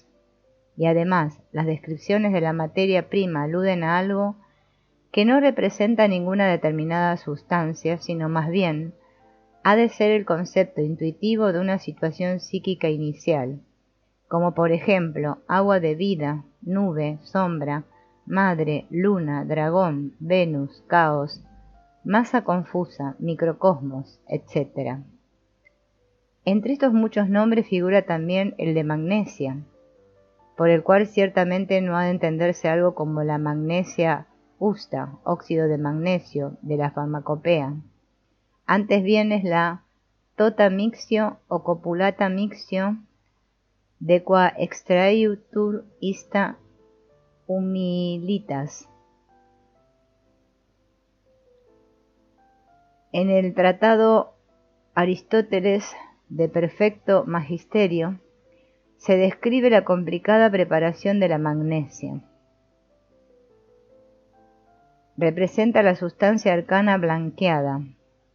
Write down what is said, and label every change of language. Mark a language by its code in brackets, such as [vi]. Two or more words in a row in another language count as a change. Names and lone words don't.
[es] Y además, las descripciones de la materia prima aluden a algo que no representa ninguna determinada sustancia, sino más bien ha de ser el concepto intuitivo de una situación psíquica inicial, como por ejemplo agua de vida, nube, sombra, madre, luna, dragón, Venus, caos, masa confusa, microcosmos, etc. Entre estos muchos nombres figura también el de magnesia, por el cual ciertamente no ha de entenderse algo como la magnesia justa, óxido de magnesio, de la farmacopea. Antes bien es la [la] tota mixtio o copulata mixtio, de qua extraiutur ista humilitas. [es] En el tratado Aristóteles de Perfecto Magisterio se describe la complicada preparación de la magnesia. Representa la sustancia arcana blanqueada.